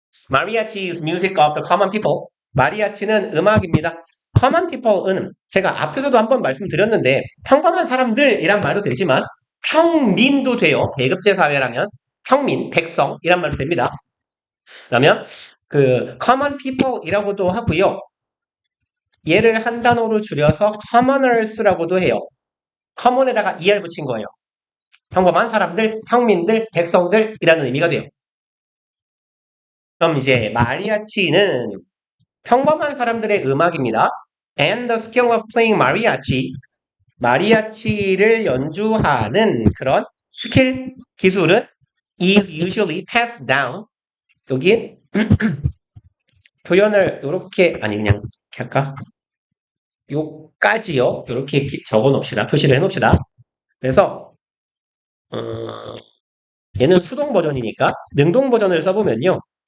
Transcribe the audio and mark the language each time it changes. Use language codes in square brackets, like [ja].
[en] Mariachi is music of the common people. [ko] 마리아치는 음악입니다. common people은 제가 앞에서도 한번 말씀드렸는데 평범한 사람들이란 말도 되지만 평민도 돼요. 대급제 사회라면 평민, 백성이란 말도 됩니다. 그러면 그 common people이라고도 하고요. 얘를 한 단어로 줄여서 commoners라고도 해요. common에다가 er 붙인 거예요. 평범한 사람들, 평민들, 백성들이라는 의미가 돼요. 그럼 이제 마리아치는 평범한 사람들의 음악입니다. [en] And the skill of playing mariachi, [ko] 마리아치를 연주하는 그런 스킬, 기술은 [en] is usually passed down. [ko] 여기 표현을 이렇게 아니 그냥 이렇게 할까? 요까지요. 이렇게 적어 놓읍시다. 표시를 해 놓읍시다. 그래서 얘는 수동 버전이니까 능동 버전을 써보면요.